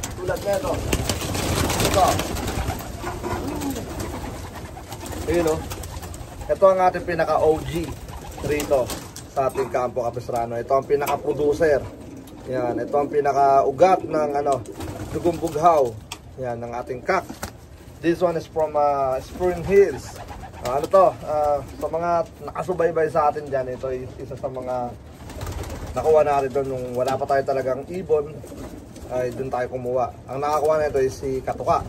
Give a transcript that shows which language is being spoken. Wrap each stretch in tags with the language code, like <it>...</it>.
<tl>Tulad nito. Ito. Ayun Ito ang ating pinaka-OG rito sa ating Campo Capistrano. Ito ang pinaka-producer. Yan, ito ang pinaka-ugat ng dugong bughaw. Yan, ng ating kak.</tl> <en>This one is from Spring Hills.</en> <tl>Sa mga nakasubaybay sa atin dyan, ito ay isa sa mga nakuha natin doon nung wala pa tayo talagang ibon, ay doon tayo kumuha. Ang nakakuha na ito ay si Katuka.</tl>